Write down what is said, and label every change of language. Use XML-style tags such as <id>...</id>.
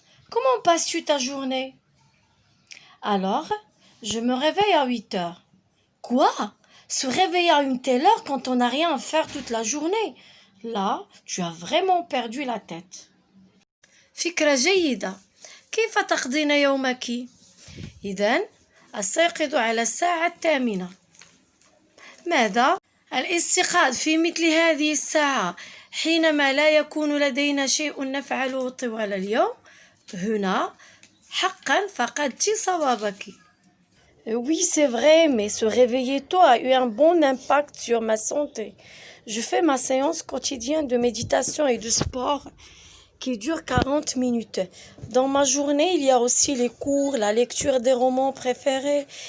<fr>Comment passes-tu ta journée? Alors, je me réveille à 8 heures. Quoi? Se réveiller à une telle heure quand on n'a rien à faire toute la journée? Là, tu as vraiment perdu la tête.</fr> <ar>فكرة جيدة. كيف تقضين يومك؟ إذن أستيقظ على الساعة 8. ماذا؟ الاستيقاظ في مثل هذه الساعة حينما لا يكون لدينا شيء نفعله طوال اليوم؟ هنا حقا فقدت صوابك.</ar> <fr>Oui, c'est vrai, mais se réveiller tôt a eu un bon impact sur ma santé. Je fais ma séance quotidienne de méditation et de sport qui dure 40 minutes. Dans ma journée, il y a aussi les cours, la lecture des romans préférés.</fr>